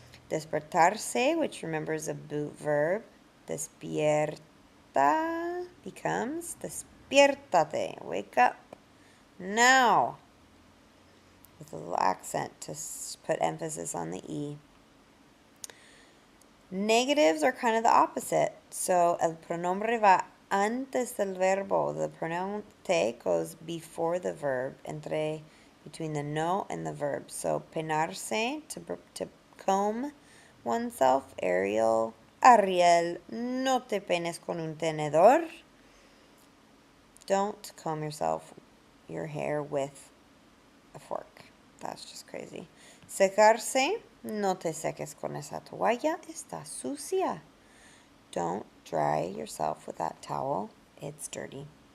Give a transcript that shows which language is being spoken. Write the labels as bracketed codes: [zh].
[es] Despertarse, which remember is a boot verb. Despierta becomes despiértate. [en] Wake up now. With a little accent to put emphasis on the E. Negatives are kind of the opposite. [es] So el pronombre va antes del verbo. [en] The pronoun te goes before the verb, between the no and the verb. So peinarse, to comb oneself. [es] Ariel, no te peines con un tenedor. [en] Don't comb your hair with a fork. That's just crazy. [es] Secarse, no te seques con esa toalla, está sucia. [en] Don't dry yourself with that towel, it's dirty.